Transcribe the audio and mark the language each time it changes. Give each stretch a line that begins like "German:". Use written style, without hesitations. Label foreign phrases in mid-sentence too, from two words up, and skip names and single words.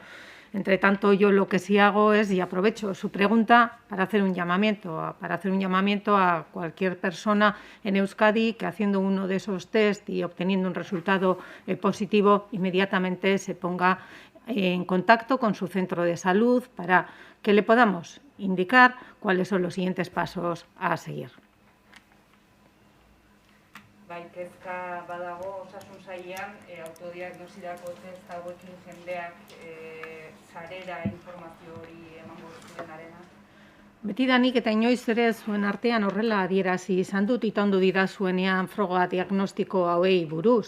Spanish: Entre tanto, yo lo que sí hago es, y aprovecho su pregunta, para hacer un llamamiento a cualquier persona en Euskadi que haciendo uno de esos test y obteniendo un resultado positivo, inmediatamente se ponga en contacto con su centro de salud para que le podamos indicar cuáles son los siguientes pasos a seguir.
Basque: Kezka badago osasun sailean autodiagnosirako test hauekin jendeak sarera informazio hori emango zuenarena. Betidanik eta inoiz ere zuen artean horrela adierazi izan dut itondu didazuenean froga diagnostiko hauei buruz.